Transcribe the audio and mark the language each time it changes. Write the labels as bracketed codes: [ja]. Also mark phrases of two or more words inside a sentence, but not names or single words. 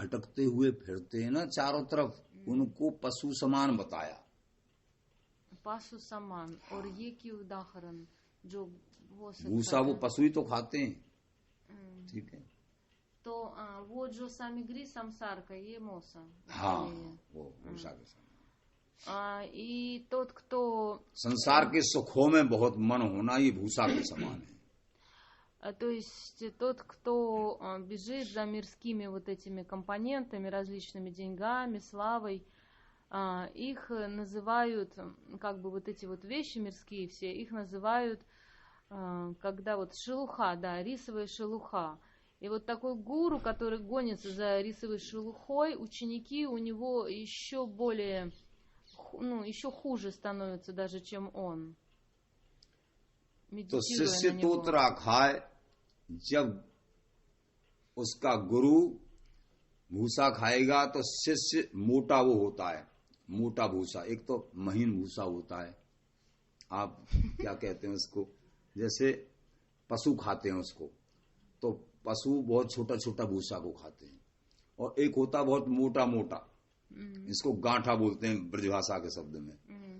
[hi] भटकते हुए फिरते हैं ना चारों तरफ, उनको पशु समान बताया। पशु समान, और ये की उदाहरण जो वो सब भूसा वो खाता है? पशु ही तो खाते हैं, ठीक है। तो वो जो सामग्री संसार का ये मोसा, हाँ ये। वो भूसा के समान। [ru] И тот, кто... [hi] संसार के सुखों में बहुत मन होना ये भूसा के समान है। [ru] То есть тот, кто бежит за мирскими вот этими компонентами, различными деньгами, славой, их называют, как бы вот эти вот вещи мирские все, их называют, когда вот шелуха, да, рисовая шелуха. И вот такой гуру, который гонится за рисовой шелухой, ученики у него еще более, ну, еще хуже становятся даже, чем он. [hi] तो शिष्य तोतरा खाए, जब उसका गुरु भूसा खाएगा तो शिष्य मोटा वो होता है, मोटा भूसा। एक तो महीन भूसा होता है, आप क्या कहते हैं उसको, जैसे पशु खाते हैं उसको, तो पशु बहुत छोटा छोटा भूसा को खाते हैं, और एक होता बहुत मोटा मोटा, इसको गांठा बोलते हैं ब्रजभाषा के शब्द में।